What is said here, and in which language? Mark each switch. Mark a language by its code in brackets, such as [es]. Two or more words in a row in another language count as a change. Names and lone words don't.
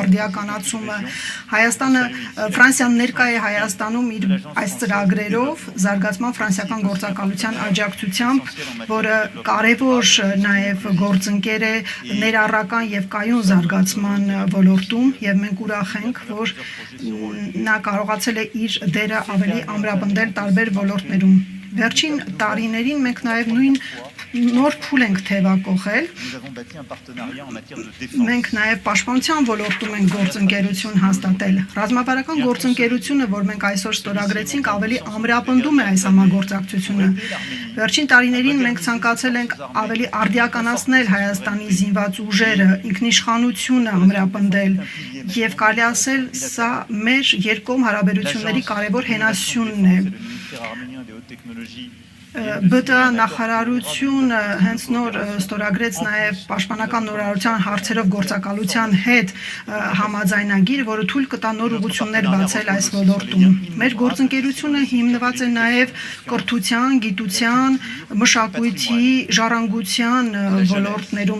[hy] արդիականացումը։ Հայաստանը, Ֆրանսիան ներկա է Հայաստանում իր այս ծրագրերով, զարգացման ֆրանսիական գործակալության աջակցությամբ, որը կարևոր նաև գործընկեր է ներառական եւ կայուն զարգացման ոլորտում, եւ մենք ուրախ ենք, որ նա կարողացել է իր դերը ավելի ամրապնդել տարբեր ոլորտներում։ Վերջին տարիներին մենք նաև նույն նոր փուլ ենք թևակողել։ [fr] Nous avons bâti un partenariat en matière de défense. [hy] Մենք նաև պաշտպանության ոլորտում ենք գործընկերություն հաստատել։ Ռազմավարական գործընկերությունը, որ մենք այսօր ստորագրեցինք, ավելի ամրապնդում է այս համագործակցությունը։ Վերջին տարիներին մենք ցանկացել ենք ավելի արդիականացնել Հայաստանի զինված ուժերը, ինքնիշխանությունը ամրապնդել եւ կարելի ասել, սա մեր երկկողմ հարաբերությունների կարևոր հենասյունն է։ [fr] Le ministère arménien des hautes technologies [hy] ԲՏԱ նախարարությունը հենց նոր ստորագրեց նաև պաշտպանական նորարարության հարցերով գործակալության հետ համաձայնագիր, որը թույլ կտա նոր ուղղություններ բացել այս ոլորտում։ Մեր գործընկերությունը հիմնված է նաև կրթության, գիտության, մշակույթի, ժառանգության ոլորտներում,